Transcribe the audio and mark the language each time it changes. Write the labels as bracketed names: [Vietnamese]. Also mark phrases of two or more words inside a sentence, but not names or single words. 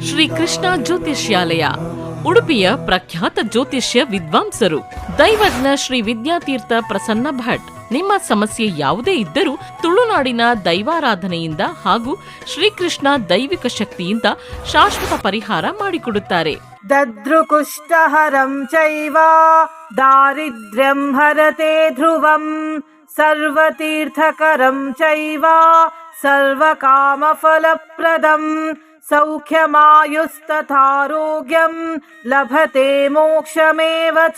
[Kannada] ಶ್ರೀ ಕೃಷ್ಣ ಜ್ಯೋತಿಷ್ಯಾಲಯ, ಉಡುಪಿಯ ಪ್ರಖ್ಯಾತ ಜ್ಯೋತಿಷ್ಯ ವಿದ್ವಾಂಸರು, ದೈವಜ್ಞ ಶ್ರೀ ವಿದ್ಯಾತೀರ್ಥ ಪ್ರಸನ್ನ ಭಟ್. ನಿಮ್ಮ ಸಮಸ್ಯೆ ಯಾವುದೇ ಇದ್ದರೂ ತುಳುನಾಡಿನ ದೈವಾರಾಧನೆಯಿಂದ ಹಾಗೂ ಶ್ರೀಕೃಷ್ಣ ದೈವಿಕ ಶಕ್ತಿಯಿಂದ ಶಾಶ್ವತ ಪರಿಹಾರ ಮಾಡಿಕೊಡುತ್ತಾರೆ. [Sanskrit] ದದ್ರುಕುಷ್ಠಹರಂ ಚೈವ ದಾರಿದ್ರ್ಯಂ ಹರತೆ ಧ್ರುವಂ ಸರ್ವತೀರ್ಥಕರಂ ಚೈವ ಸರ್ವಕಾಮಫಲಪ್ರದಂ ಸೌಖ್ಯಮಾಯುಸ್ತಥಾರೋಗ್ಯಂ ಲಭತೆ ಮೋಕ್ಷಮೇವ ಚ.